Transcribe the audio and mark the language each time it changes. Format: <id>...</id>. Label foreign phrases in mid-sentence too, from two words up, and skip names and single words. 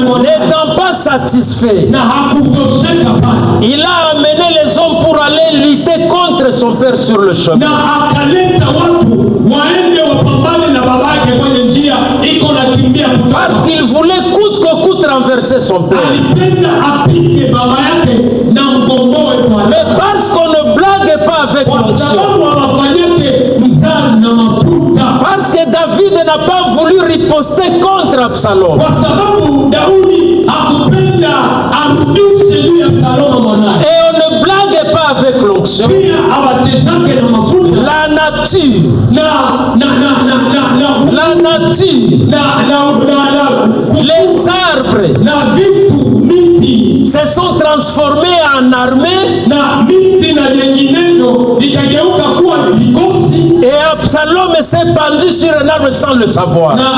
<fr>n'étant pas satisfait,</fr> <sw>na hakutosheka pale,</sw> <fr>il a amené les hommes pour aller lutter contre son père sur le chemin.</fr> <sw>na akaleta watu waende wapambane na babake kwenye njia iko nakimbia</sw> <fr>Parce</fr> <sw>kutoka.</sw> <fr>qu'il voulait coûte que coûte renverser son père.</fr> <sw>Alipenda apige baba yake na mgomboe Bwana,</sw> <fr>Mais parce qu'on ne blague pas avec</fr> <sw>kwa</sw> <fr>l'onction.</fr> <sw>sababu hawafanyake mzaa na mafuta,</sw> <fr>Parce que David n'a pas voulu riposter contre Absalom.</fr> <sw>kwa sababu Daudi hakupenda arudishe juu ya Absaloma mwanae,</sw> <fr>Et on ne blague pas avec l'onction.</fr> <sw>pia awachezake na mafuta</sw> <fr>La nature,</fr> <sw>na</sw> <fr>la la nature, les arbres se sont transformés en armée. Et Absalom s'est pendu sur un arbre sans le savoir.</fr>